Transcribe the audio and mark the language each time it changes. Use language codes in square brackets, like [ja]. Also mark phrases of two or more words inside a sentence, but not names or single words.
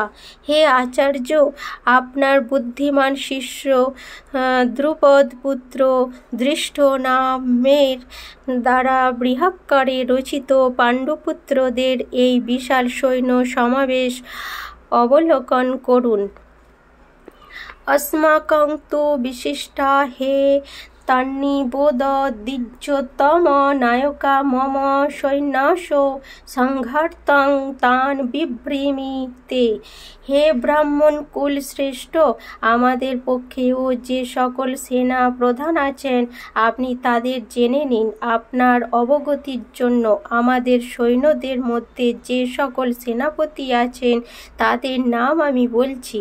[bn] হে আচার্য, আপনার বুদ্ধিমান শিষ্য দ্রুপদপুত্র দৃষ্ট নামের দ্বারা বৃহৎকারে রচিত পাণ্ডুপুত্রদের এই বিশাল সৈন্য সমাবেশ অবলোকন করুন। [sa] अस्माकं तु विशिष्टा हे तान्निबोधद्विजोत्तम नायका मम सैन्यस्य संघार्थं तान् বিব্রীমি তে। [bn] হে ব্রাহ্মণ কুল শ্রেষ্ঠ, আমাদের পক্ষেও যে সকল সেনা প্রধান আছেন আপনি তাদের জেনে নিন। আপনার অবগতির জন্য আমাদের সৈন্যদের মধ্যে যে সকল সেনাপতি আছেন তাদের নাম আমি বলছি।